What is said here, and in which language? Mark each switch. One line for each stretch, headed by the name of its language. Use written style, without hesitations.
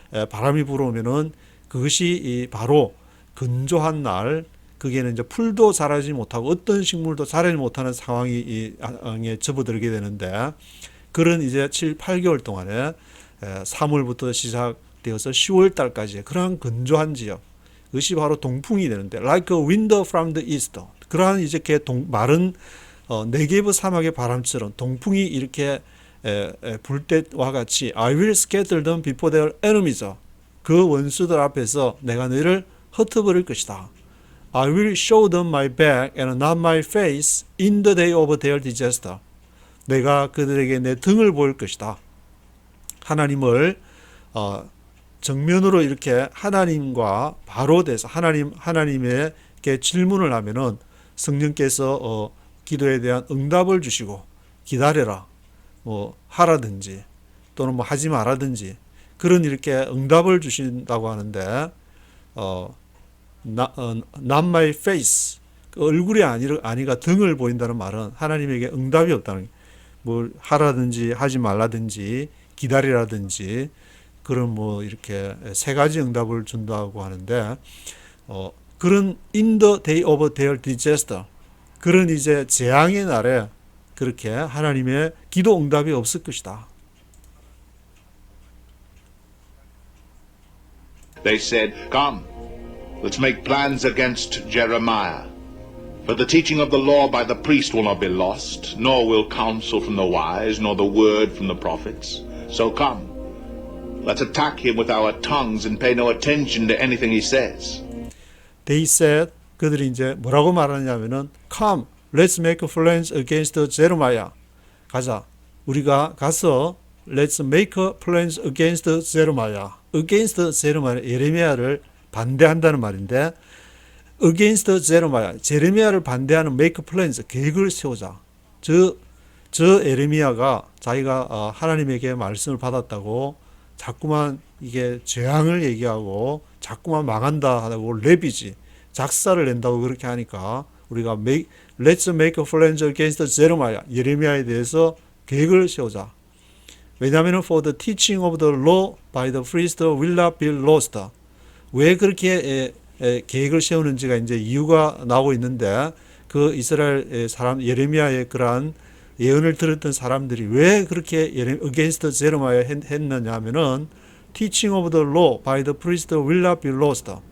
Korean: 바람이 불어오면은 그것이 바로 건조한 날 거기에는 이제 풀도 자라지 못하고 어떤 식물도 자라지 못하는 상황에 접어들게 되는데 그런 이제 7, 8개월 동안에 3월부터 시작되어서 10월 달까지 그러한 건조한 지역 그것이 바로 동풍이 되는데
English: like a wind from the east
Korean: 그러한 이제 마른 네게브 사막의 바람처럼 동풍이 이렇게 불 때와 같이
English: I will scatter them before their enemies
Korean: 그 원수들 앞에서 내가 너희를 흩어버릴 것이다.
English: I will show them my back and not my face in the day of their disaster.
Korean: 내가 그들에게 내 등을 보일 것이다. 하나님을 정면으로 이렇게 하나님과 바로 대서 하나님에게 질문을 하면은 성령께서 기도에 대한 응답을 주시고 기다려라 뭐 하라든지 또는 뭐 하지 말라든지 그런 이렇게 응답을 주신다고 하는데
English: not my face
Korean: 그 얼굴이 아니가 등을 보인다는 말은 하나님에게 응답이 없다는 뭘 하라든지 하지 말라든지 기다리라든지 그런 뭐 이렇게 세 가지 응답을 준다고 하는데 그런
English: in the day of their disaster
Korean: 그런 이제 재앙의 날에 그렇게 하나님의 기도 응답이 없을 것이다.
English: They said, Come, let's make plans against Jeremiah. For the teaching of the law by the priest will not be lost, nor will counsel from the wise, nor the word from the prophets. So come, let's attack him with our tongues and pay no attention to anything he says. They said,
Korean: 그들이 이제 뭐라고 말하냐면은
English: Come, let's make plans against Jeremiah.
Korean: 가자. 우리가 가서
English: let's make plans against Jeremiah. against Jeremiah,
Korean: 예레미야를 반대한다는 말인데 against Jeremiah, 제레미야를 반대하는
English: make plans,
Korean: 계획을 세우자. 저 예레미야가 자기가 하나님에게 말씀을 받았다고 자꾸만 이게 재앙을 얘기하고 자꾸만 망한다 하고 랩이지 작사를 낸다고 그렇게 하니까 우리가
English: let's make plans against Jeremiah,
Korean: 예레미야에 대해서 계획을 세우자. 왜냐하면
English: for the teaching of the law by the priest will not be lost.
Korean: 왜 그렇게 계획을 세우는지가 이제 이유가 나오고 있는데 그 이스라엘 사람 예레미야의 그러한 예언을 들었던 사람들이 왜 그렇게
English: against Jeremiah
Korean: 했느냐 하면은
English: teaching of the law by the priest will not be lost.